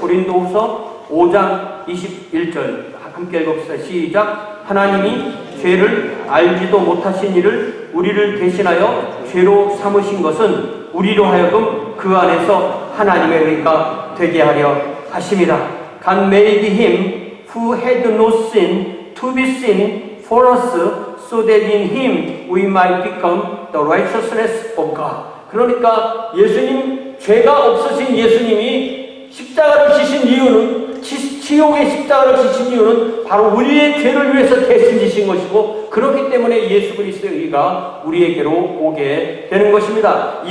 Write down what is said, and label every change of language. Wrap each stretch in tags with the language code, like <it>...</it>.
<ko>고린도후서 5장 21절 함께 읽읍시다. 시작. 하나님이 죄를 알지도 못하신 이를 우리를 대신하여 죄로 삼으신 것은 우리로 하여금 그 안에서 하나님의 의가 되게 하려 하심이라.</ko> <en>God made him who had no sin to be sin for us, so that in him we might become the righteousness of God.</en> <ko>그러니까 죄가 없으신 예수님이 십자가를 지신 이유는, 치욕의 십자가를 지신 이유는 바로 우리의 죄를 위해서 대신 지신 것이고, 그렇기 때문에 예수 그리스도의 의가 우리에게로 오게 되는 것입니다.</ko>